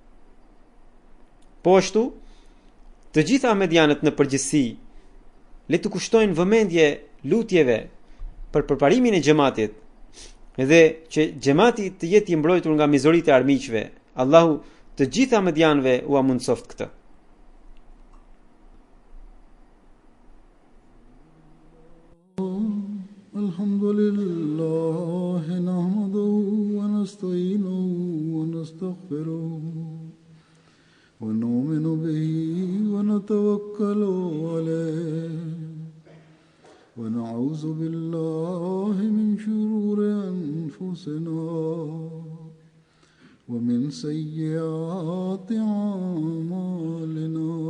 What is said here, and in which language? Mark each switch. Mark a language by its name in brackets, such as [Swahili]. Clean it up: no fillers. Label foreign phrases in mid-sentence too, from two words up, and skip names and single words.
[Albanian] Po ashtu, të gjitha ahmedianët në përgjithësi le të kushtojnë vëmendje lutjeve për përparimin e xhamatit dhe që xhamati të jetë i mbrojtur nga mizoritë e armiqve. Allahu të gjitha mëdjanëve u amundsoft këtë. [Arabic] الحمد لله نحمده ونستعينه و نستغفره ونؤمن به ونتوكل عليه ونعوذ بالله من شرور أنفسنا ومن سيئات أعمالنا.